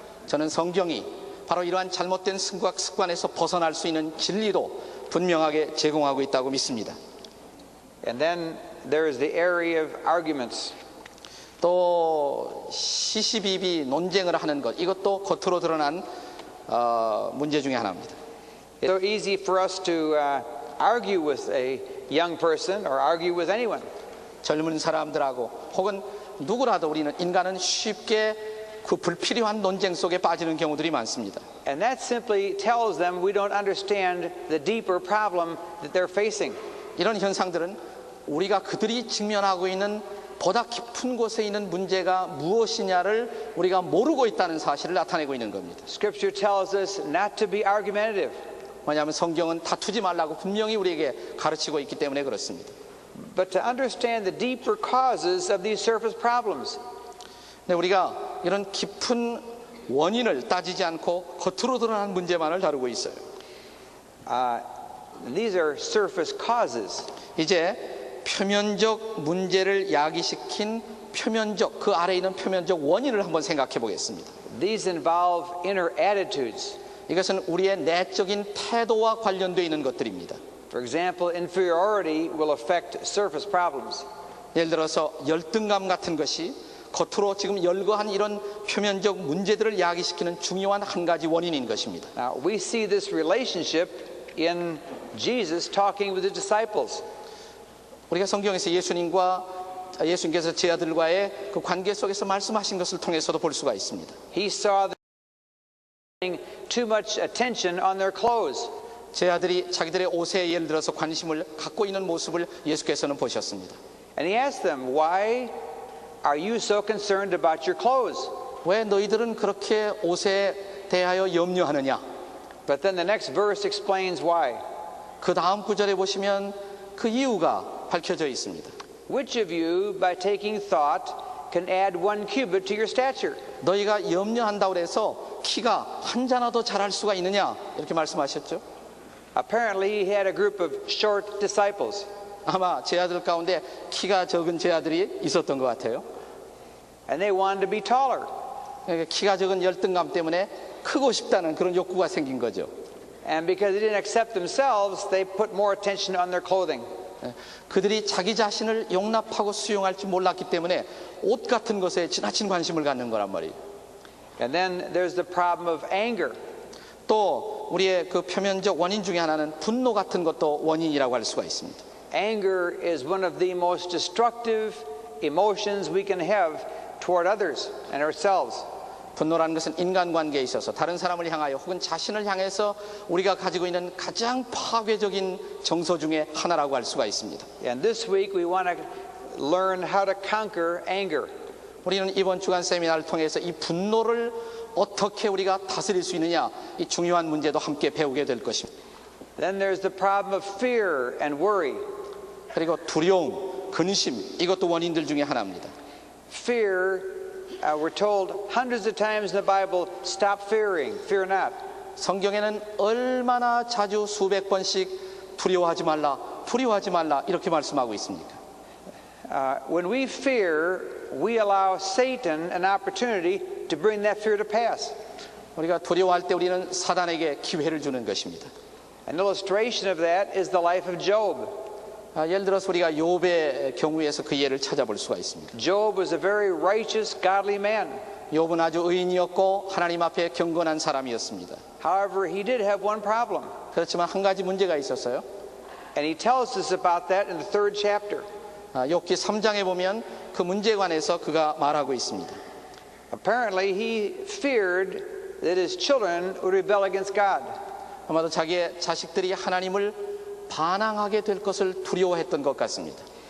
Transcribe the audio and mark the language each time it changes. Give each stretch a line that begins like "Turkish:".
Korean: 저는 성경이 바로 이러한 잘못된 습관에서 벗어날 수 있는 진리도 분명하게 제공하고 있다고 믿습니다.
English: And then there is the area of arguments.
Korean: 또 시시비비 논쟁을 하는 것, 이것도 겉으로 드러난 문제 중에 하나입니다.
English: It's so easy for us to argue with a young person or argue with anyone.
Korean: 젊은 사람들하고 혹은 누구라도 우리는 인간은 쉽게 그 불필요한 논쟁 속에 빠지는 경우들이 많습니다.
English: And that simply tells them we don't understand the deeper problem that they're facing.
Korean: 이런 현상들은 우리가 그들이 직면하고 있는 보다 깊은 곳에 있는 문제가 무엇이냐를 우리가 모르고 있다는 사실을 나타내고 있는 겁니다.
English: Scripture tells us not to be argumentative.
Korean: 왜냐하면 성경은 다투지 말라고 분명히 우리에게 가르치고 있기 때문에 그렇습니다.
English: But to understand the deeper causes of these surface problems.
Korean: 근데 우리가 이런 깊은 원인을 따지지 않고 겉으로 드러난 문제만을 다루고 있어요.
English: These are surface causes.
Korean: 이제 표면적 문제를 야기시킨 표면적, 그 아래에 있는 표면적 원인을 한번 생각해 보겠습니다.
English: These involve inner attitudes.
Korean: 이것은 우리의 내적인 태도와 관련되어 있는 것들입니다.
English: For example, inferiority will affect surface problems.
Korean: 예를 들어서 열등감 같은 것이 겉으로 지금 열거한 이런 표면적 문제들을 야기시키는 중요한 한 가지 원인인 것입니다.
English: Now, we see this relationship in Jesus talking with the disciples.
Korean: 우리가 성경에서 예수님께서 제 아들과의 그 관계 속에서 말씀하신 것을 통해서도 볼 수가 있습니다.
English: He saw them paying too much attention on their clothes.
Korean: 제 아들이 자기들의 옷에 예를 들어서 관심을 갖고 있는 모습을 예수께서는 보셨습니다.
English: And he asked them, why are you so concerned about your clothes?
Korean: 왜 너희들은 그렇게 옷에 대하여 염려하느냐?
English: But then the next verse explains why.
Korean: 그 다음 구절에 보시면 그 이유가 밝혀져 있습니다.
English: Which of you, by taking thought, can add 1 cubit to your stature?
Korean: 너희가 염려한다고 해서 키가 한 자나도 자랄 수가 있느냐? 이렇게 말씀하셨죠.
English: Apparently he had a group of short disciples.
Korean: 아마 제 아들 가운데 키가 적은 제 아들이 있었던 것 같아요.
English: and they wanted to be taller.
Korean: 그러니까 키가 적은 열등감 때문에 크고 싶다는 그런 욕구가 생긴 거죠.
English: And because they didn't accept themselves, they put more attention on their clothing.
Korean: 그들이 자기 자신을 용납하고 수용할 줄 몰랐기 때문에 옷 같은 것에 지나친 관심을 갖는 거란 말이에요.
English: And then there's the problem of anger.
Korean: 또 우리의 그 표면적 원인 중에 하나는 분노 같은 것도 원인이라고 할 수가 있습니다.
English: Anger is one of the most destructive emotions we can have toward others and ourselves.
Korean: 분노라는 것은 인간관계에 있어서 다른 사람을 향하여 혹은 자신을 향해서 우리가 가지고 있는 가장 파괴적인 정서 중에 하나라고 할 수가 있습니다.
English: And this week we want to learn how to conquer anger.
Korean: 우리는 이번 주간 세미나를 통해서 이 분노를 어떻게 우리가 다스릴 수 있느냐, 이 중요한 문제도 함께 배우게 될 것입니다.
English: Then there's the problem of fear and worry.
Korean: 그리고 두려움, 근심, 이것도 원인들 중에 하나입니다.
English: Fear, we're told hundreds of times in the Bible, stop fearing, fear not.
Korean: 성경에는 얼마나 자주 수백 번씩 두려워하지 말라, 두려워하지 말라 이렇게 말씀하고 있습니까?
English: When we fear, we allow Satan an opportunity to bring that fear to pass.
Korean: 우리가 두려워할 때 우리는 사단에게 기회를 주는 것입니다.
English: An illustration of that is the life of Job.
Korean: 예를 들어서 우리가 욥의 경우에서 그 예를 찾아볼 수가 있습니다.
English: Job was a very righteous, godly man.
Korean: 욥은 아주 의인이었고 하나님 앞에 경건한 사람이었습니다.
English: However, he did have one problem.
Korean: 그렇지만 한 가지 문제가 있었어요.
English: And he tells us about that in the 3rd chapter.
Korean: 욥기 3장에 보면 그 문제에 관해서 그가 말하고 있습니다.
English: Apparently, he feared that his children would rebel against God.
Korean: 아마도 자기의 자식들이 하나님을 반항하게 될 것을 두려워했던 것 같습니다.